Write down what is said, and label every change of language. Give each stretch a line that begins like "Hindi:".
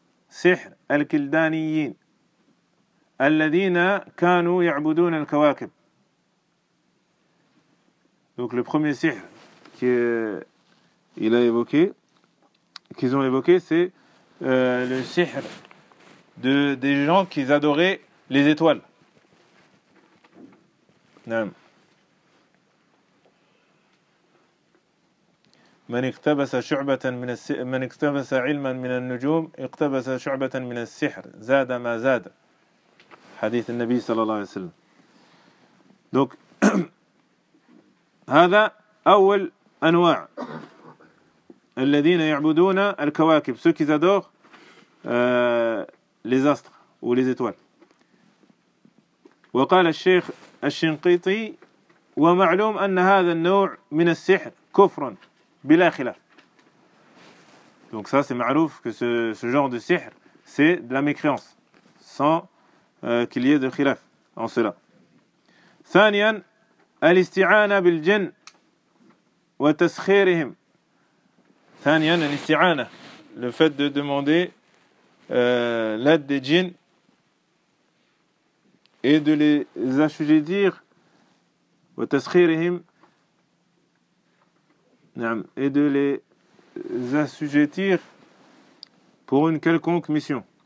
Arabic: سحر الكلدانيين الذين كانوا يعبدون الكواكب.
French: Donc le premier sihr qu'il a évoqué, qu'ils ont évoqué, c'est le sihr de des gens qui adoraient les étoiles.
Arabic: نعم. من اقتبس شعبة من من اقتبس علما من النجوم اقتبس شعبة من السحر زاد ما زاد. حديث النبي صلى الله عليه وسلم. دوك هذا أول أنواع الذين يعبدون الكواكب.
French: ceux qui adorent les astres ou les étoiles.
Arabic: وقال الشيخ الشنقيطي ومعلوم أن هذا النوع من السحر كفر بلا خلاف.
French: Donc ça c'est معروف que ce genre de sihr c'est de la mécréance sans qu'il y ait de خلاف en cela.
Arabic: ثانيا الاستعانة بالجن وتسخيرهم. ثانيا الاستعانة,
French: le fait de demander l'aide des djinns et de les assujettir, et de les assujettir pour une quelconque mission.